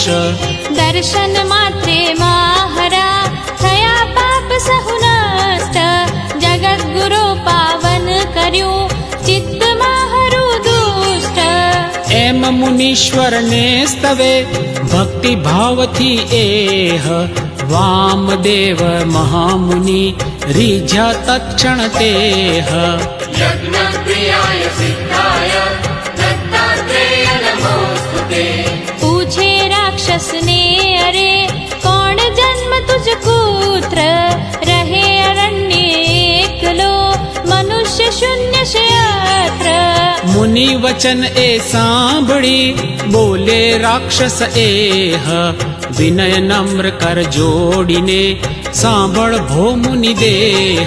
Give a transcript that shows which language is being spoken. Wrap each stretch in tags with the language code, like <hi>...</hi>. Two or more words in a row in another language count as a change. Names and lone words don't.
<gu>દર્શન માત્રે માહરા થયા પાપ સહુ નષ્ટ જગત ગુરુ પાવન કર્યું ચિત્ત માહરું દુષ્ટ એમ મુનીશ્વરને સ્તવે ભક્તિ ભાવથી એહ વામદેવ મહામુનિ રીઝ્યા તત્ક્ષણ તેહ</gu> <sa>यज्ञ प्रियाय सिद्धाय दत्तात्रेय नमोस्तुते</sa> <gu>પૂછે રાક્ષસ ને અરે કોણ જન્મ તુજ પુત્ર રહે અરણ્ય એકલો મનુષ્ય શૂન્ય ક્ષેત્ર મુનિ વચન એ સાંભળી બોલે રાક્ષસ એહ વિનય નમ્ર કર જોડીને સાંભળ ભો મુનિ દેહ</gu>